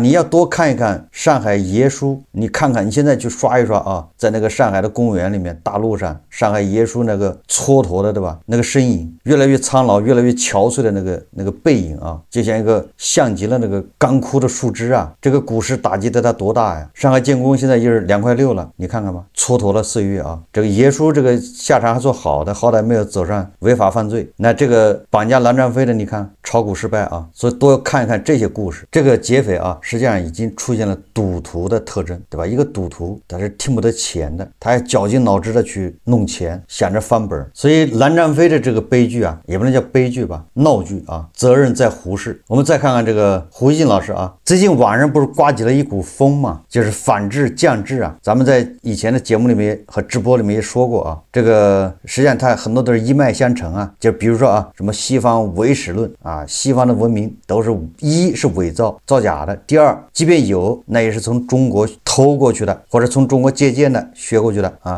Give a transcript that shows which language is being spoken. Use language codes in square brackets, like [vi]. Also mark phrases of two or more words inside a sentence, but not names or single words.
[zh] 你要多看一看上海爺叔，你看看你現在去刷一刷啊，在那個上海的公園裡面，大路上上海爺叔那個蹉跎的，對吧？那個身影越來越蒼老，越來越憔悴的那個背影啊，就像一個像極了那個乾枯的樹枝啊。这個股市打擊得他多大呀？上海建工現在就是2.6塊了，你看看吧，蹉跎了4月啊。這個爺叔這個下場還做好的，好歹沒有走上違法犯罪。那這個綁架藍占飛的，你看炒股失敗啊，所以多看一看這些故事。這個劫匪啊，實際上已經出現了賭徒的特徵，對吧？一個賭徒他是聽不得錢的，他還絞盡腦汁的去弄錢，想着翻本。所以藍占飛的這個悲劇啊，也不能叫悲劇吧，鬧劇啊，責任在胡適。我們再看看這個胡錫進老師啊，最近晚上不是颳起了一股風嘛，就是反制降智啊。咱們在以前的節目裡面和直播裡面也說過啊，這個實際上它很多都是一脈相承啊。就比如說啊，什麼西方唯史論啊，西方的文明都是一是偽造假的，第二，即便有，那也是從中國偷過去的，或者從中國借鉴的学過去的啊。